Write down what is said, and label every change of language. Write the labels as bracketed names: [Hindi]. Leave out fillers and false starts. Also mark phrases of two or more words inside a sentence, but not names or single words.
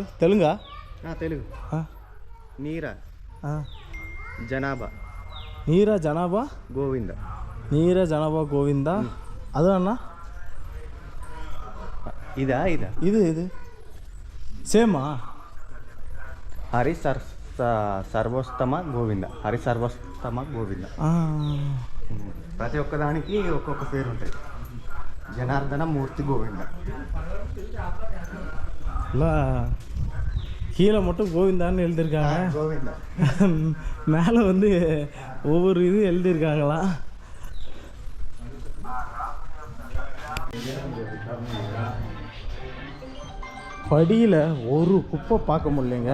[Tamil] தெலுங்கா? தெலுங்கு. நீரா ஜனாபா நீரா ஜனாபா கோவிந்தா. நீரா ஜனாபா கோவிந்தா. அது அண்ணா இதா இது சேமா? [Telugu] హరి సర్వోత్తమ గోవింద. హరి సర్వోత్తమ గోవింద. ప్రతి ఒక్కదానికి ఒక్కొక్క పేరు ఉంటుంది. జనార్దన మూర్తి గోవింద. [Tamil] இல்லை கீழே மட்டும் கோவிந்தான்னு எழுதியிருக்காங்க. கோவிந்தா. மேலே வந்து ஒவ்வொரு இது எழுதியிருக்காங்களா? படியில் ஒரு குப்பை பார்க்க முடியலைங்க.